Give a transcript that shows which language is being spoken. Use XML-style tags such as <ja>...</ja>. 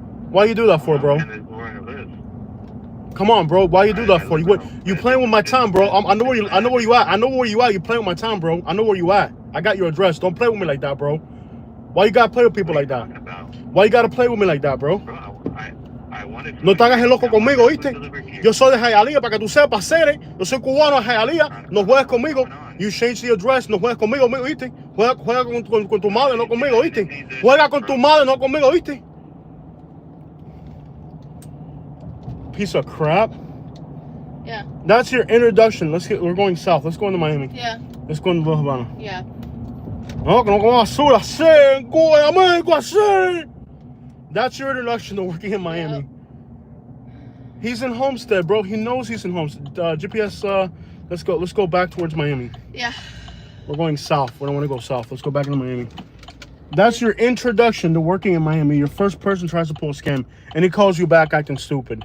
<en>Why you do that for, bro? And it's where I live. Come on, bro. Why you do that for? You playing with my time, bro. I know where you at. I know where you at. You playing with my time, bro. I know where you at. I got your address. Don't play with me like that, bro. Why you gotta play with people like that? Why you gotta play with me like that, bro? I wanted to.</en> <es>No te hagas el loco conmigo, ¿viste? Yo soy de Hialeah, para que tú sepas, Cere. Yo soy cubano de Hialeah. No juegues conmigo.</es> <en>You change the address.</en> <es>No juegues conmigo, ¿viste? Juega con tu madre, no conmigo, ¿viste? Juega con tu madre, no conmigo, ¿viste?</es> <en>Piece of crap. Yeah. That's your introduction. We're going south. Let's go into Miami. Yeah. Let's go into La Habana. Yeah.</en> <es>No, que no como basura, así, en Cuba, en América, así.</es> <en>That's your introduction to working in Miami. Yep. He's in Homestead, bro. He knows he's in Homestead. GPS, let's go back towards Miami. Yeah. We're going south. We don't want to go south. Let's go back into Miami. That's your introduction to working in Miami. Your first person tries to pull a scam, and he calls you back acting stupid.</en>